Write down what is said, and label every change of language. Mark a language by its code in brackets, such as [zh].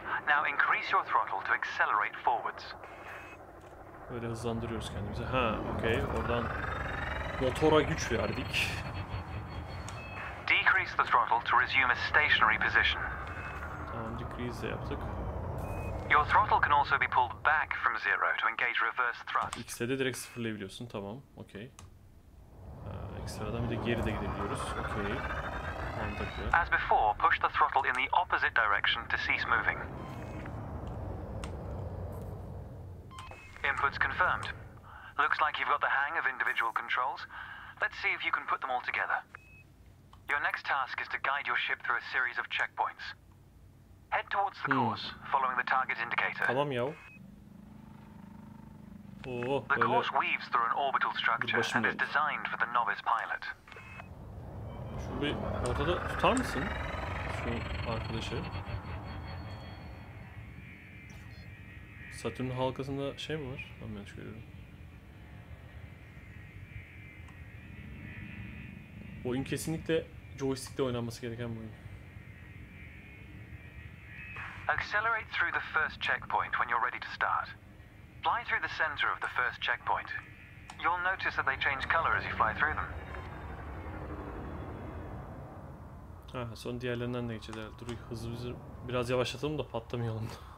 [en] Now increase your throttle to accelerate forwards. [tr] Böyle hızlandırıyoruz kendimizi. Okey. Oradan motora güç verdik. [en] Decrease the throttle to resume a stationary position. [tr] Tamam, decrease de yaptık. [en] Your throttle can also be pulled back from zero to engage reverse thrust. [tr] X'de de direkt sıfırlayabiliyorsun. Tamam. Okey. Ekstradan bir de geri de gidebiliyoruz. Okey. Mantıklı. [en] As before, push the throttle in the opposite direction to cease moving. Inputs confirmed. Looks like you've got the hang of individual controls. Let's see if you can put them all together. Your next task is to guide your ship through a series of checkpoints. Head towards the course, following the target indicator. [tr] Tamam ya. [en] The course weaves through an orbital structure and is designed for the novice pilot. [tr] Şu bir ortada tutar mısın? Şu arkadaşı. Satürn halkasında şey mi var? Ben yanlış görüyorum. Oyun kesinlikle joystick'le oynanması gereken bir oyun. [en] Accelerate through the first checkpoint when you're ready to start. Fly through the center of the first checkpoint. You'll notice that they change color as you fly through them. [tr] Son diğerlerinden de geçeceğiz. Dur hızlı biraz yavaşlatalım da patlamayalım.